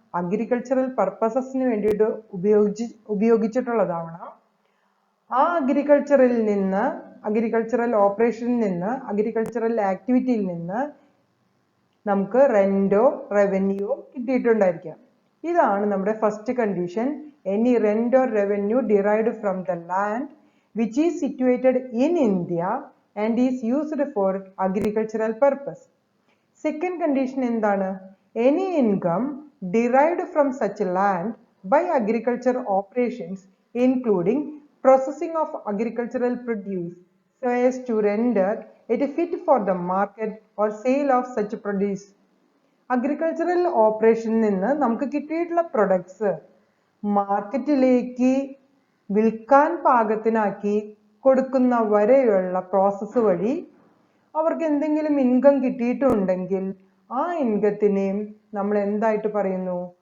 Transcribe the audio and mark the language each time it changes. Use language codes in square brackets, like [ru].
[ml] Agricultural പർപ്പസസിന് വേണ്ടിയിട്ട് ഉപയോഗിച്ചിട്ടുള്ളതാവണം. ആ അഗ്രികൾച്ചറിൽ നിന്ന്, അഗ്രികൾച്ചറൽ ഓപ്പറേഷനിൽ നിന്ന്, അഗ്രികൾച്ചറൽ ആക്ടിവിറ്റിയിൽ നിന്ന് നമുക്ക് റെന്റോ റവന്യൂയോ കിട്ടിയിട്ടുണ്ടായിരിക്കാം. ഇതാണ് നമ്മുടെ first condition. [en] Any rent or revenue derived from the land which is situated in India and is used for agricultural purpose. Second condition [ml] എന്താണ്? [en] Any income derived from such land by agriculture operations including processing of agricultural produce so as to render it fit for the market or sale of such produce. [ml] Agricultural ഓപ്പറേഷനിൽ നിന്ന് നമുക്ക് കിട്ടിയിട്ടുള്ള products മാർക്കറ്റിലേക്ക് വിൽക്കാൻ പാകത്തിനാക്കി കൊടുക്കുന്ന വരെയുള്ള process വഴി അവർക്ക് എന്തെങ്കിലും ഇൻകം കിട്ടിയിട്ടുണ്ടെങ്കിൽ ആ ഇൻകത്തിനെയും നമ്മൾ എന്തായിട്ട് പറയുന്നു?